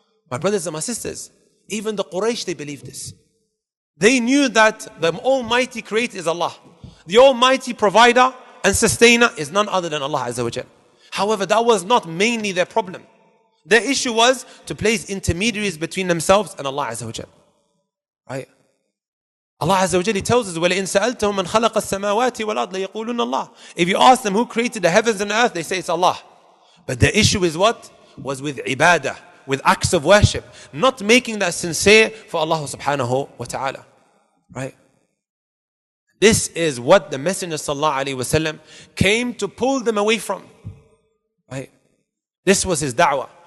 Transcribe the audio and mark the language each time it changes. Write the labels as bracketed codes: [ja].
[en] My brothers and my sisters, even the Quraysh, they believed this. They knew that the Almighty Creator is Allah. The Almighty Provider and Sustainer is none other than Allah Azza wa Jal. However, that was not mainly their problem. Their issue was to place intermediaries between themselves and Allah Azza wa Jal. Right? Allah Azza wa Jalla tells us, [ar] وَلَئِن سَأَلْتَهُمْ مَنْ خَلَقَ السَّمَاوَاتِ وَالْأَرْضِ لَيَقُولُنَّ اللَّهِ. [en] If you ask them who created the heavens and the earth, they say it's Allah. But the issue is what? Was with ibadah, with acts of worship, not making that sincere for Allah subhanahu wa ta'ala. Right? This is what the Messenger sallallahu alaihi wasallam came to pull them away from. Right? This was his da'wah.